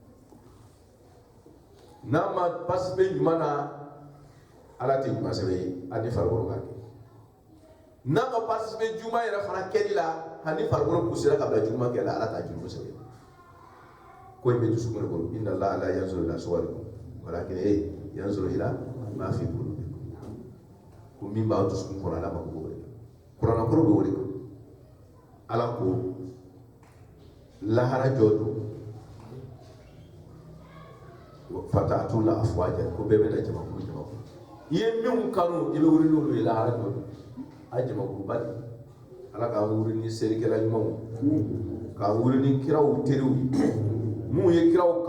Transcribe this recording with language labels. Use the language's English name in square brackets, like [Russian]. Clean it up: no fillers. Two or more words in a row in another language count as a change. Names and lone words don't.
[Bambara] n'a ma participer ɲuman na ala tɛ ɲuman sɛbɛn ye hali ni farikolo k'a kɛ n'a ma participer juguman yɛrɛ fana kɛli la hali ni farikolo poussera ka bila juguman kɛ la ala t'a juguman sɛbɛn ko in bɛ dusukun de bolo [Arabic] إن الله لا ينظر إلى صوركم ولكن ينظر إلى ما في قلوبكم [Bambara] ko min b'a dusukun kɔnɔ ala ma ko o de kuranna kɔrɔ bɛ o de kan ala ko lahara jɔ don [Arabic] فتأتون أفواجا [Bambara] ko bɛɛ bɛ na jamakulu i ye min kanu i bɛ wuli n'olu ye lahara jɔ don a jamakuluba de ala k'an wuli ni selikɛla ɲumanw k'an wuli ni kiraw teriw ye mun ye kiraw